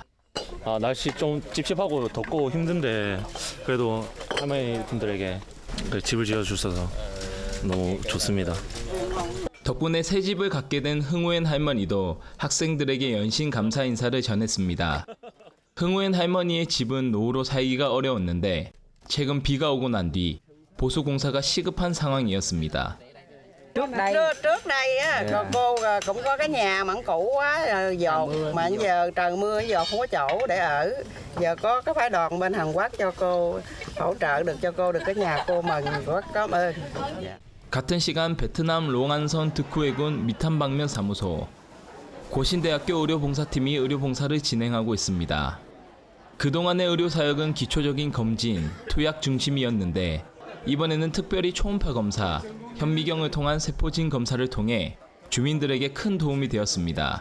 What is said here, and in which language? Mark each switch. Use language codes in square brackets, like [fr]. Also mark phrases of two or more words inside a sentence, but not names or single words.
[ko] 날씨 좀 찝찝하고 덥고 힘든데 그래도 할머니 분들에게 집을 지어주셔서 너무 좋습니다. 덕분에 새 집을 갖게 된 흥우엔 할머니도 학생들에게 연신 감사 인사를 전했습니다. 흥우엔 할머니의 집은 노후로 살기가 어려웠는데 최근 bi가 오고 난 뒤 보수 공사가 시급한 상황이었습니다. [vi] Trước đây á, cô cũng có cái nhà mà cũ quá dột mà giờ trời mưa giờ không có chỗ để ở. Giờ có cái phái đoàn bên Hàn Quốc cho cô hỗ trợ được cho cô được cái nhà cô mừng rất cảm ơn. [ko] 같은 시간 베트남 롱안선 득후해군 미탄방면 사무소. 고신대학교 의료봉사팀이 의료봉사를 진행하고 있습니다. 그동안의 의료사역은 기초적인 검진, 투약 중심이었는데 이번에는 특별히 초음파 검사, 현미경을 통한 세포진 검사를 통해 주민들에게 큰 도움이 되었습니다.